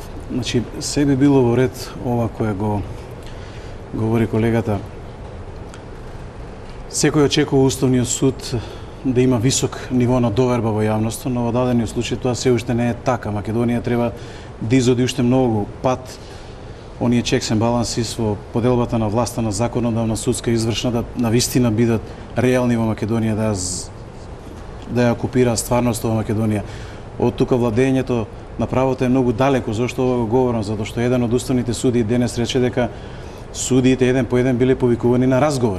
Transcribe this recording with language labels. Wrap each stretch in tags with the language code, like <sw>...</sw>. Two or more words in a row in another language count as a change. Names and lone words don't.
<mk>Значи, се би било во ред ова кое го говори колегата. Секој очекува Уставниот суд да има висок ниво на доверба во јавноста, но во дадениот случај тоа се уште не е така. Македонија треба да изоди уште многу пат оние</mk> <en>checks and balances</en> <mk>во поделбата на власта на законодавна, судска и извршна да навистина бидат реални во Македонија, да ја окупираат стварноста во Македонија. Од тука владењето на правото е многу далеко. Зошто ова го говорам? Затоа што еден од уставните судии денес рече дека судиите еден по еден биле повикувани на разговор.</mk>